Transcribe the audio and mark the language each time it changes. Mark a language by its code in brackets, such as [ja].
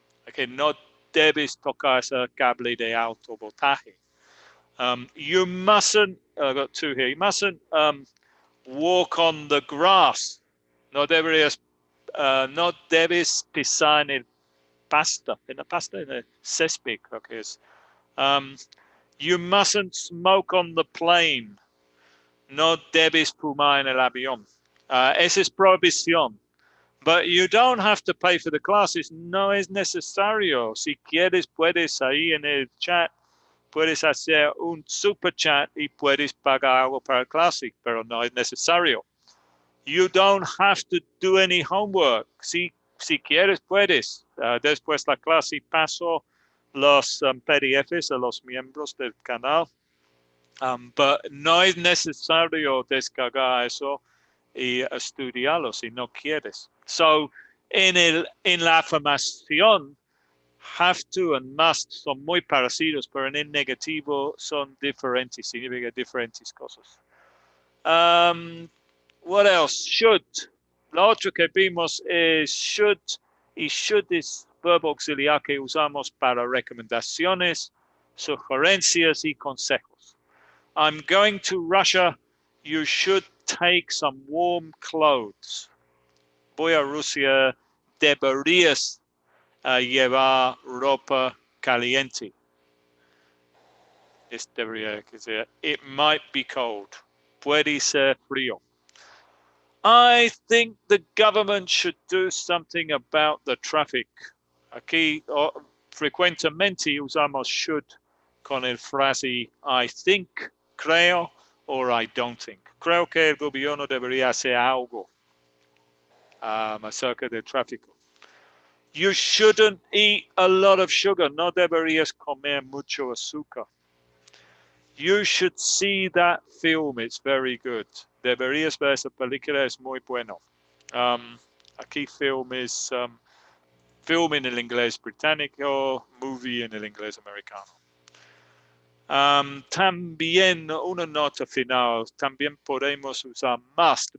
[es] Okay, no debes tocar ese cable de alto voltaje. [en] You mustn't, I've got two here, you mustn't walk on the grass. [es] No debes pisar en el césped, creo que es. [en] You mustn't smoke on the plane. [es] No debes fumar en el avión. Esa es prohibición. [en] But you don't have to pay for the classes. [es] No es necesario. Si quieres, puedes ahí en el chat, puedes hacer un super chat y puedes pagar algo para el clase, pero no es necesario. [en] You don't have to do any homework. [es] Si quieres, puedes. Después la clase paso los PDFs a los miembros del canal. But no es necesario descargar eso y estudiarlo si no quieres. So, en la afirmación, have to and must son muy parecidos, pero en el negativo son diferentes, significan diferentes cosas. [en] What else? [es] Should. La otra que vimos es should, y should es verbo auxiliar que usamos para recomendaciones, sugerencias y consejos. [en] I'm going to Russia. You should take some warm clothes. [es] Voy a Rusia. Deberías llevar ropa caliente. Debería que sea. [en] It might be cold. [es] Puede ser frío. [en] I think the government should do something about the traffic. [es] Aquí frecuentemente usamos should con el frase [en] I think, [es] creo, [en] or I don't think. [es] Creo que el gobierno debería hacer algo acerca del tráfico. [en] You shouldn't eat a lot of sugar. [es] No deberías comer mucho azúcar. [en] You should see that film. It's very good. [es] Deberías ver esa película. Es muy bueno. Aquí film es film en el inglés británico, movie en el inglés americano. También una nota final. También podemos usar must.